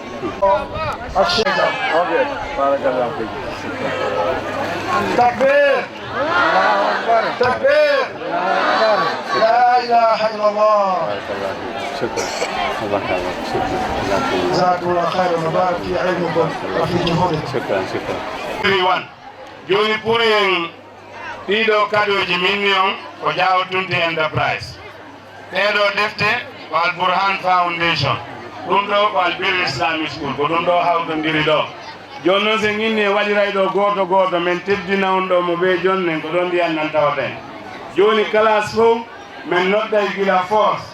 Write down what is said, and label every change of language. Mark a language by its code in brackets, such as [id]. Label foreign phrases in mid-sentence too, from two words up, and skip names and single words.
[ar] تكبير تكبير لا إله إلا الله شكرا جزاكم الله خير وبارك في علمكم وفي جهودكم [ff] شكرا everyone joni pour en ɗiɗo kadoji million ko Diaw Tunti Enterprise ɗeɗo defte ko Al Burhan Foundation ɗum ɗo ko Albir Islamic School ko ɗum ɗo hawtodiri ɗo joni noon sen inni e waɗiray ɗo goto goto men teddina on ɗo mo ɓe jonnen ko ɗon ndiyan nan tawaten joni classe fof men nodday gila force